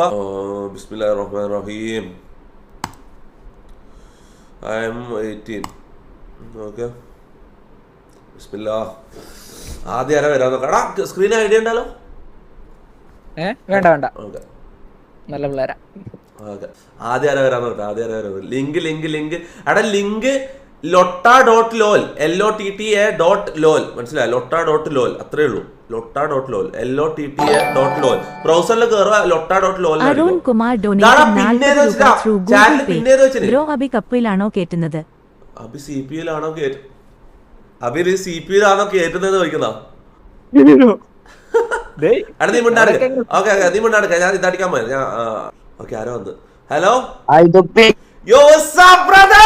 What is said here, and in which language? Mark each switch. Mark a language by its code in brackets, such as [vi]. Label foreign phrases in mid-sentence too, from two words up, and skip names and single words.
[ar] بسم الله الرحمن الرحيم. [en] I am 18. [ml] ഓക്കെ, ബിസ്മില്ലാ. ആദ്യം ആരാ വരാൻ നോക്കടാ? [en] screen idea [ml] ഉണ്ടല്ലോ? വേണ്ട. ഓക്കെ, നല്ല പിള്ളേരാ. ഓക്കെ, ആദ്യം ആരാ വരാൻ നോക്കട്ടെ? ലിങ്ക് എടാ, ലിങ്ക് lotto.lol LOTTA.lol മനസ്സിലായി? lotto.lol അത്രേ ഉള്ളൂ. lotto.lol LOTTA.lol ബ്രൗസറിൽ കയറുക, lotto.lol. അരുൺ കുമാർ [en] donate through Google Pay. [ml] ബ്രോ, അബി കപ്പിലാണോ കേറ്റുന്നത്? അബി CPUലാണോ കേറ്റുന്നത് ചോദിക്കുന്ന? നീ മിണ്ടാടുക്ക. ഓക്കെ, നീ മിണ്ടാടുക്ക. ഞാൻ ഇതടിക്കാൻ പോയത്. ഓക്കെ, ആരോ വന്ന്. [en] hello brother.